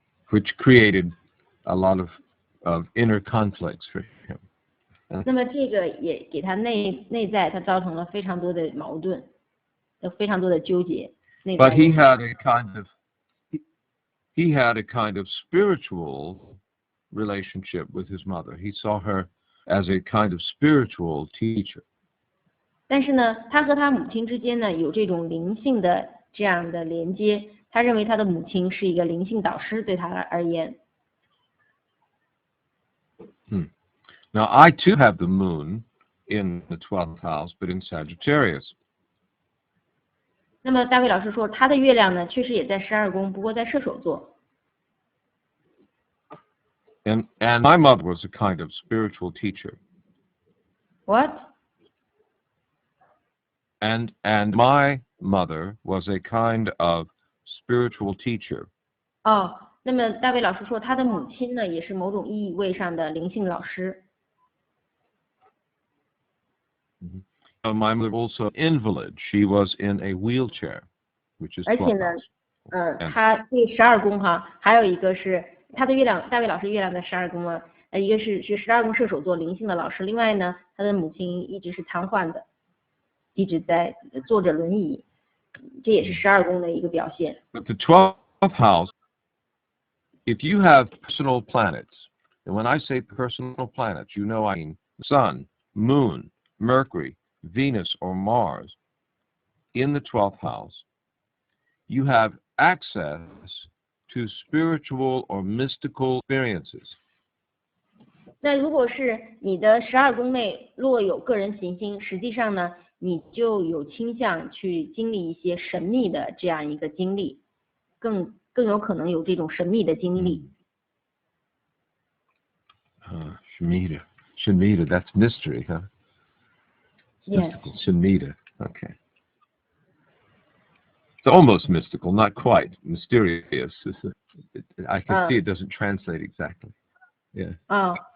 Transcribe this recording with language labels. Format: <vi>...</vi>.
<en>Which created a lot of inner conflicts for him.</en> <zh>那么这个也给他内在他造成了非常多的矛盾，非常多的纠结。</zh> <en>But he had a kind of spiritual relationship with his mother. He saw her as a kind of spiritual teacher.</en> <zh>但是呢，他和他母亲之间呢有这种灵性的这样的连接，他认为他的母亲是一个灵性导师，对他而言。</zh> <en>Now I too have the moon in the 12th house, but in Sagittarius.</en> <zh>那么大卫老师说，他的月亮呢确实也在12宫，不过在射手座。</zh> <en>And my mother was a kind of spiritual teacher. What? And my mother was a kind of spiritual teacher.</en> <zh>那么大卫老师说，他的母亲呢也是某种意味上的灵性老师。</zh> <en>My mother also invalid. She was in a wheelchair, which is</en> <zh>而且</zh> <en>12th</en> <zh>呢，</zh> <en>house.</en> <zh>他这12宫哈，还有一个是他的月亮，大卫老师月亮在12宫啊，一个是12宫射手座灵性的老师，另外呢，他的母亲一直是瘫痪的，一直在坐着轮椅，这也是12宫的一个表现。</zh> <en>But the 12th house, if you have personal planets, and when I say personal planets, you know I mean Sun, Moon, Mercury, Venus, or Mars in the 12th house, you have access to spiritual or mystical experiences.</en> <zh>那如果是你的12宫内若有个人行星，实际上呢，你就有倾向去经历一些神秘的这样一个经历，更有可能有这种神秘的经历。</zh> <en>Shemitah, that's mystery, huh? Yes. Mystical, Shemitah, okay. It's almost mystical, not quite. Mysterious. I can see it doesn't translate exactly. Yeah.</en>